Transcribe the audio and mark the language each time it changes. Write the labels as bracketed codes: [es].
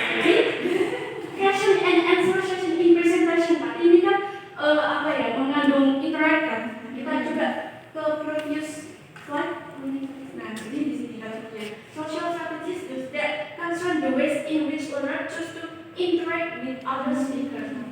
[en] Jadi, question and answer session in presentation. [id] Pak, ini kan mengandung interact kan. Kita coba ke [en] previous slide. [id] Nah, jadi di sini kita punya [en] social strategies that concern the ways in which learner choose to interact with other speakers.